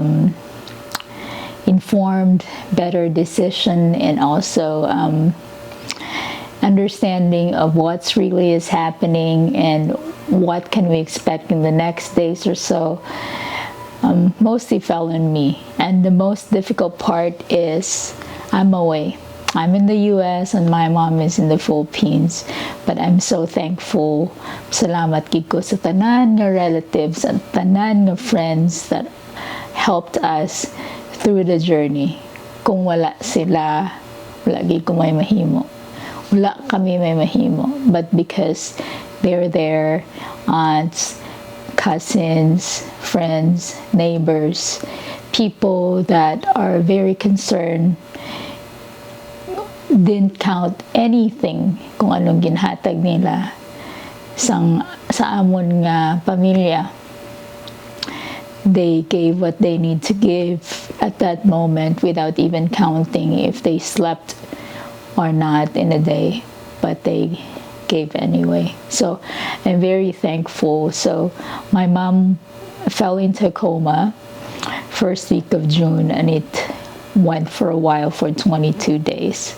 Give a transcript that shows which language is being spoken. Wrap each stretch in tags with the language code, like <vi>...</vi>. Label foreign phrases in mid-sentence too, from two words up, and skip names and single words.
<en>informed, better decision, and also understanding of what's really is happening and what can we expect in the next days or so, mostly fell on me. And the most difficult part is I'm away. I'm in the US and my mom is in the Philippines, but I'm so thankful.</en> <hil>Salamat gid ko sa tanan nga</hil> <en>relatives and</en> <hil>tanan nga</hil> <en>friends that helped us through the journey.</en> <hil>Kung wala sila, wala gid ko may mahimo. Wala kami may mahimo.</hil> <en>But because they're there, aunts, cousins, friends, neighbors, people that are very concerned, didn't count anything</en> <hil>kung anong ginhatag nila sa amon nga pamilya.</hil> <en>They gave what they need to give at that moment without even counting if they slept or not in a day, but they gave anyway. So I'm very thankful. So my mom fell into a coma first week of June, and it went for a while for 22 days.</en>